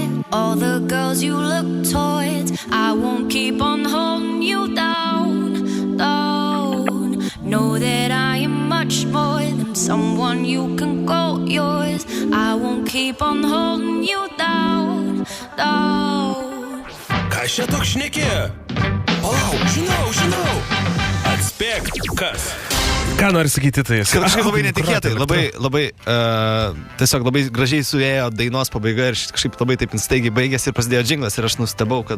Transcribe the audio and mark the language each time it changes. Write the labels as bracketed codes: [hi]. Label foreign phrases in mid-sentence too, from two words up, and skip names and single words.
[en] all the girls you look towards. I won't keep on holding you down, down. Know that I am much more than someone you can call yours. I won't keep on holding you down, down. [lt] Ką čia toks šneki? Palauk, žinau. Atspėk, kas? Ką nori sakyti tai? Kažkaip labai netikėtai, labai tiesiog labai gražiai suėjo dainos pabaiga ir kažkaip labai taip staigiai baigėsi ir prasidėjo džinglas ir aš nustebau, kad